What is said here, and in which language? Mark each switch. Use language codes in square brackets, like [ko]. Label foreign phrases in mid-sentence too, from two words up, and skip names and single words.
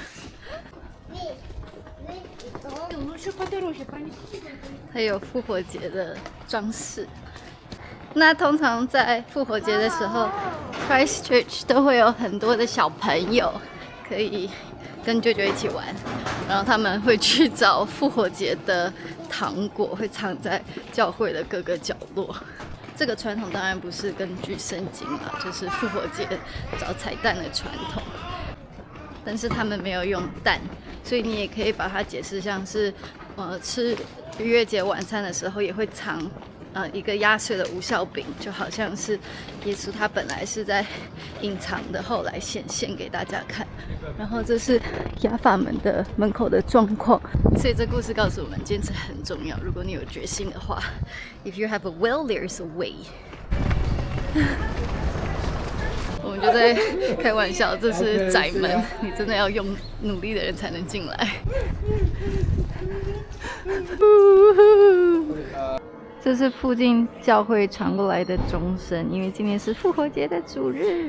[zh] 還有復活節的裝飾。那通常在復活節的時候 ，Christchurch 都會有很多的小朋友可以跟舅舅一起玩，然後他們會去找復活節的糖果，會藏在教會的各個角落。這個傳統當然不是根據聖經啦，就是復活節找彩蛋的傳統。但是他們沒有用蛋，所以你也可以把它解釋像是，吃逾越節晚餐的時候也會藏，一個壓碎的無酵餅，就好像是耶穌他本來是在隱藏的，後來顯現給大家看。然後這是亞法門的門口的狀況，所以這故事告訴我們堅持很重要。如果你有決心的話 ， [en] If you have a will, there's a way 。 [zh] 我們就在開玩笑，這是窄門，你真的要用努力的人才能進來。這是附近教會傳過來的鐘聲，因為今天是復活節的主日。